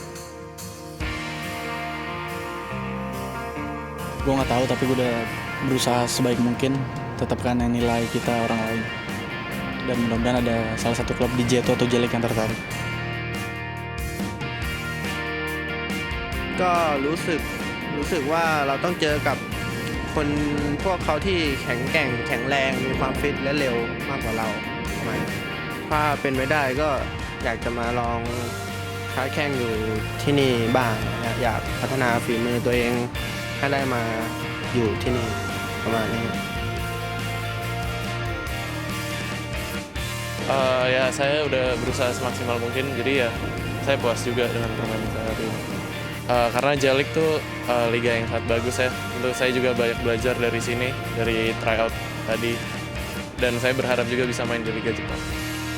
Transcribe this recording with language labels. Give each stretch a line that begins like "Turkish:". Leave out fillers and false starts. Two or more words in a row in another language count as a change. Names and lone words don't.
Indonesian: Gue nggak tahu tapi gue udah berusaha sebaik mungkin tetapkan nilai kita orang lain. Dan mudah-mudahan ada salah satu klub di J2 atau J League yang tertarik.
Thai: ก็รู้สึกว่าเราต้องเจอกับคนพวกเขาที่แข็งแกร่งแข็งแรงมีความฟิตและเร็วมากกว่าเราไหมถ้าเป็นไปได้ก็อยากจะมาลองค้าแข่งอยู่ที่นี่บ้างนะอยากพัฒนาฝีมือตัวเองให้ได้มาอยู่ที่นี่ประมาณนี้
Indonesian: Ya saya udah berusaha semaksimal mungkin, jadi ya saya puas juga dengan permainan saya hari ini. Karena J League tuh liga yang sangat bagus ya. Untuk saya juga banyak belajar dari sini, dari tryout tadi, dan saya berharap juga bisa main di Liga Jepang.